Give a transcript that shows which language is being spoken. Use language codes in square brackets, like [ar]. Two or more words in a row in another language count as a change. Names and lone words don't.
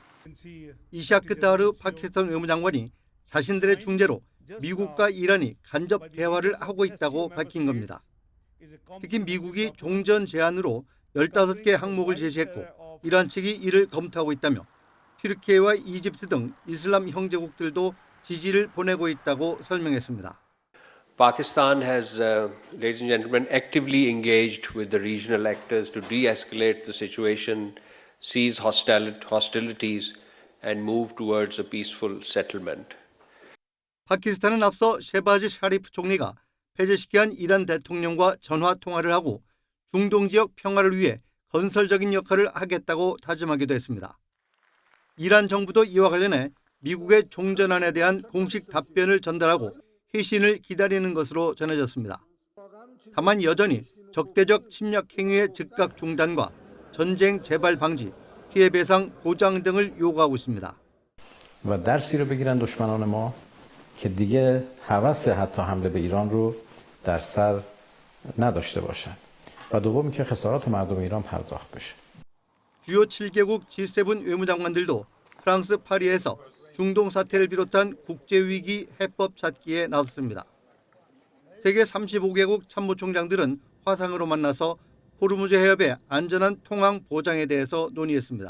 [ko] 이샤크 다르 파키스탄 외무장관이 자신들의 중재로 미국과 이란이 간접 대화를 하고 있다고 밝힌 겁니다. 특히 미국이 종전 제안으로 15개 항목을 제시했고 이란 측이 이를 검토하고 있다며 튀르키예와 이집트 등 이슬람 형제국들도 지지를 보내고 있다고 설명했습니다. [en] Pakistan has, ladies and gentlemen, actively engaged with the regional actors to de-escalate the situation, cease hostilities, and move towards a peaceful settlement. [ko] 파키스탄은 앞서 셰바즈 샤리프 총리가 폐쇄시킨 이란 대통령과 전화 통화를 하고 중동 지역 평화를 위해 건설적인 역할을 하겠다고 다짐하기도 했습니다. 이란 정부도 이와 관련해 미국의 종전안에 대한 공식 답변을 전달하고 회신을 기다리는 것으로 전해졌습니다. 다만 여전히 적대적 침략 행위의 즉각 중단과 전쟁 재발 방지, 피해 배상 보장 등을 요구하고 있습니다. [fa] و درسی رو بگیرن دشمنان ما که دیگه هوس حتی حمله به ایران رو در سر نداشته باشن و دومی که خسارات مردم ایران پرداخت بشه. [ko] 주요 7개국 G7 외무장관들도 프랑스 파리에서 중동 사태를 비롯한 국제위기 해법 찾기에 나섰습니다. 세계 35개국 참모총장들은 화상으로 만나서 호르무즈 해협의 안전한 통항 보장에 대해서 논의했습니다.